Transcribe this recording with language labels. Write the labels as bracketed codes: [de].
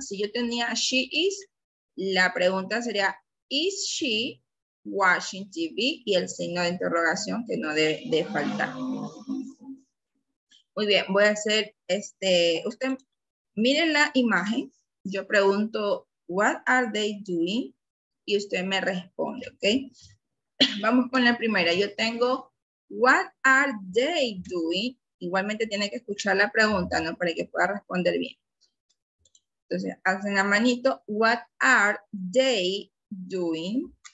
[es] Si yo tenía [en] she is, [es] la pregunta sería, [en] is she watching TV? [es] Y el signo de interrogación que no debe de faltar. Muy bien, voy a hacer usted miren la imagen, yo pregunto, [en] what are they doing? [es] Y usted me responde, ¿ok? Vamos con la primera. Yo tengo, [en] what are they doing? [es] Igualmente tiene que escuchar la pregunta, ¿no? Para que pueda responder bien. Entonces, hacen la manito, [en] what are they doing?